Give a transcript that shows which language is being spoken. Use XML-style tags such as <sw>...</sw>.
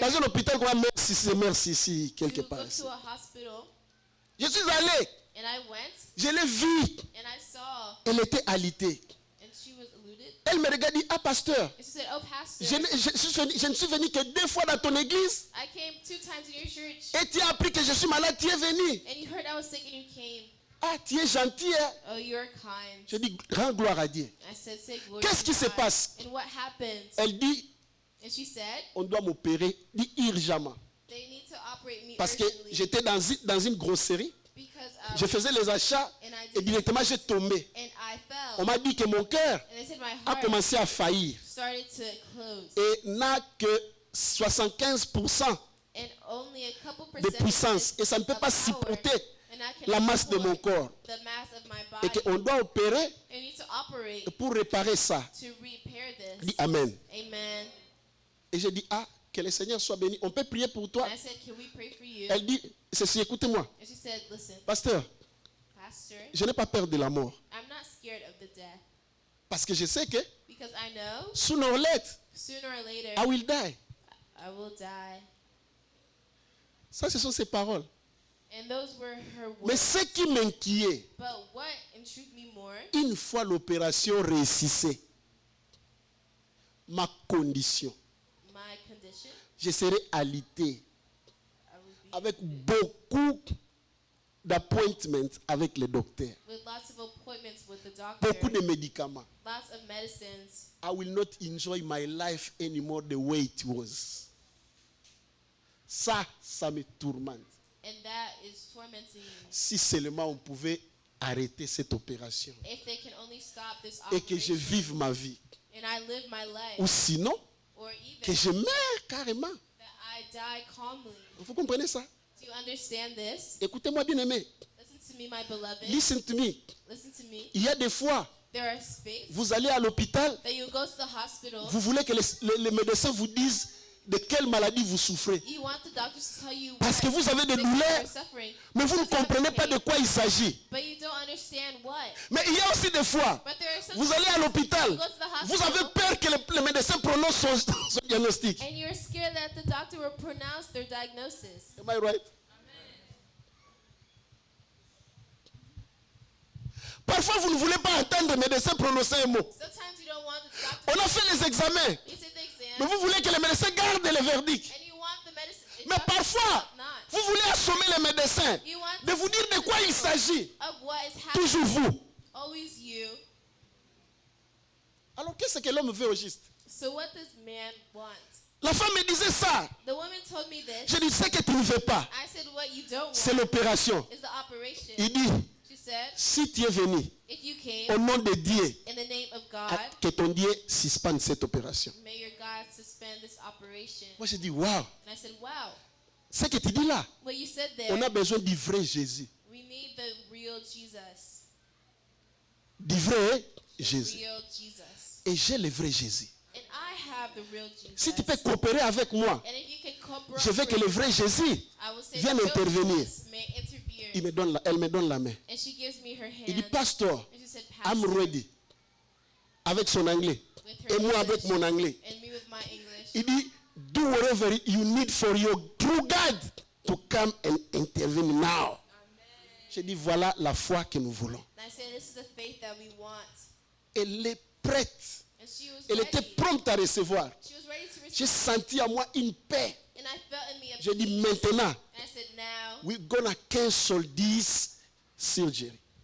<fr>Dans un hôpital qu'on va merci ici, quelque</fr> <en>to</en> <fr>part.</fr> <en>go</en> <fr>Ici.</fr> <en>to a hospital.</en> <fr>Je suis allé,</fr> <en>And I went,</en> <fr>je l'ai vue.</fr> <en>and I saw,</en> <fr>Elle était alitée.</fr> <en>and she was eluded.</en> <fr>Elle me regarde et dit, ah pasteur,</fr> <en>And she said, oh, pastor,</en> <fr>je ne suis venu que 2 fois dans ton église.</fr> <en>I came 2 times in your church,</en> <fr>Et tu as appris que je suis malade, tu es venu.</fr> <en>and you heard I was sick, and you came.</en> <fr>Ah, tu es gentil. Hein?</fr> <en>Oh, you're kind.</en> <fr>Je dis, rends gloire à Dieu.</fr> <en>I said, say glory</en> <fr>Qu'est-ce</fr> <en>to</en> <fr>qui se</fr> <en>God.</en> <fr>passe?</fr> <en>And what happened?</en> <fr>Elle dit,</fr> <en>And she said,</en> <fr>on doit m'opérer, dit urgemment.</fr> <en>they need to operate me</en> <fr>Parce que</fr> <en>urgently</en> <fr>j'étais dans une grosserie.</fr> <en>because</en> <fr>Je faisais les achats</fr> <en>and I</en> <fr>et</fr> <en>did,</en> <fr>directement j'ai tombé.</fr> <en>and I fell.</en> <fr>On m'a dit que mon cœur</fr> <en>And they said my</en> <fr>a</fr> <en>heart</en> <fr>commencé à faillir</fr> <en>started to close,</en> <fr>et n'a que 75%</fr> <en>and only a couple</en> <fr>de</fr> <en>percent</en> <fr>puissance. Et ça ne peut pas supporter la masse de mon corps.</fr> <en>the mass of my</en> <fr>Et</fr> <en>body.</en> <fr>qu'on doit opérer</fr> <en>I need to operate</en> <fr>pour réparer ça.</fr> <en>to repair</en> <fr>Dis</fr> <en>this. Amen. Amen.</en> <fr>Et j'ai dit, ah, que le Seigneur soit béni. On peut prier pour toi.</fr> <en>And I said, can we pray for you?</en> <fr>Elle dit, ceci, écoutez-moi.</fr> <en>And she said, listen,</en> <fr>Pasteur,</fr> <en>pastor,</en> <fr>je n'ai pas peur de la mort.</fr> <en>I'm not scared of the death</en> <fr>Parce que je sais que</fr> <en>because I know sooner or later, sooner or later I will die. I will die.</en> <fr>Ça, ce sont ses paroles.</fr> <en>And those were her</en> <fr>Mais</fr> <en>words.</en> <fr>ce qui m'inquiète,</fr> <en>But what intrigued me more,</en> <fr>une fois l'opération réussissait, ma condition,</fr> <en>my condition,</en> <fr>je serai alité</fr> <en>I would be</en> <fr>avec beaucoup d'appointments avec le docteur,</fr> <en>with lots of appointments with the doctor,</en> <fr>beaucoup de médicaments.</fr> <en>lots of medicines. I will not enjoy my life anymore the way it was.</en> <fr>Ça me tourmente.</fr> <en>And that is tormenting me.</en> <fr>Si seulement on pouvait arrêter cette opération</fr> <en>If they can only stop this</en> <fr>et que je</fr> <en>operation</en> <fr>vive ma vie.</fr> <en>and I live my life,</en> <fr>Ou sinon,</fr> <en>or</en> <fr>que</fr> <en>even</en> <fr>je meurs carrément.</fr> <en>that I die calmly.</en> <fr>Vous comprenez ça?</fr> <en>Do you understand this?</en> <fr>Écoutez-moi bien aimé.</fr> <en>Listen to me, my beloved. Listen to me. Listen to me.</en> <fr>Il y a des fois,</fr> <en>There are space</en> <fr>vous allez à l'hôpital,</fr> <en>that you go to the hospital.</en> <fr>vous voulez que les médecins vous disent de quelle maladie vous souffrez.</fr> <en>You want the doctors to tell you</en> <fr>Parce que</fr> <en>what</en> <fr>vous avez des</fr> <en>sickness you</en> <fr>douleurs,</fr> <en>are suffering,</en> <fr>mais vous ne comprenez pas de quoi il s'agit.</fr> <en>but you don't understand what.</en> <fr>Mais il y a aussi des fois,</fr> <en>But there are some</en> <fr>vous allez à l'hôpital,</fr> <en>you go to the</en> <fr>vous avez</fr> <en>hospital,</en> <fr>peur que le médecin prononce son diagnostic.</fr> <en>and you're scared that the doctor will pronounce their diagnosis. Am I right?</en> <fr>Parfois, vous ne voulez pas entendre le médecin prononcer un mot.</fr> <en>Sometimes you don't want the doctor.</en> <fr>On a fait les examens,</fr> <en>You take the exam,</en> <fr>mais vous voulez que le médecin garde le verdict.</fr> <en>and you want the medicine.</en> <fr>Mais parfois,</fr> <en>not.</en> <fr>vous voulez assommer le médecin</fr> <en>You want</en> <fr>de vous dire de quoi il s'agit.</fr> <en>of what is happening.</en> <fr>Toujours vous.</fr> <en>Always you.</en> <fr>Alors, qu'est-ce que l'homme veut au juste?</fr> <en>So what does man want?</en> <fr>La femme me disait ça.</fr> <en>The woman told me this.</en> <fr>Je dis, ce que tu ne veux pas,</fr> <en>I said, what you don't</en> <fr>c'est</fr> <en>want</en> <fr>l'opération.</fr> <en>is the operation.</en> <fr>Il dit,</fr> <en>She said,</en> <fr>si tu es venu</fr> <en>if you came</en> <fr>au nom de Dieu,</fr> <en>in the name of God,</en> <fr>que ton Dieu suspende cette opération.</fr> <en>may your God suspend this operation.</en> <fr>Moi, je dis, waouh,</fr> <en>And I said, wow,</en> <fr>ce que tu dis là,</fr> <en>what you said there,</en> <fr>on a besoin du vrai Jésus.</fr> <en>we need the real Jesus.</en> <fr>Du vrai</fr> <en>The</en> <fr>Jésus.</fr> <en>real Jesus.</en> <fr>Et j'ai le vrai Jésus.</fr> <en>And I have the real Jesus.</en> <fr>Si tu peux coopérer avec moi,</fr> <en>And if you can cooperate,</en> <fr>je veux que le vrai Jésus</fr> <en>I will say</en> <fr>vienne</fr> <en>the real</en> <fr>intervenir.</fr> <en>Jesus may interfere.</en> <fr>Elle me donne la main.</fr> <en>And she gives me her hand.</en> <fr>Il dit, pasteur,</fr> <en>And she said, I'm Pastor, ready.</en> <fr>Avec son anglais.</fr> <en>with her</en> <fr>Et moi avec</fr> <en>English,</en> <fr>mon anglais.</fr> <en>and me with my English.</en> <fr>Il dit,</fr> <en>do whatever you need for your true God to come and intervene now.</en> <fr>Je dis, voilà la foi que nous voulons.</fr> <en>And I said, this is the faith that we want.</en> <fr>Elle est prête.</fr> <en>And she was</en> <fr>Elle était</fr> <en>ready.</en> <fr>prompte à recevoir.</fr> <en>She was ready to</en> <fr>J'ai</fr> <en>receive.</en> <fr>senti en moi une paix.</fr> <en>And I felt in me a</en> <fr>Je dis</fr> <en>peace.</en> <fr>maintenant,</fr> <en>And I said, now, we're gonna cancel this surgery.</en>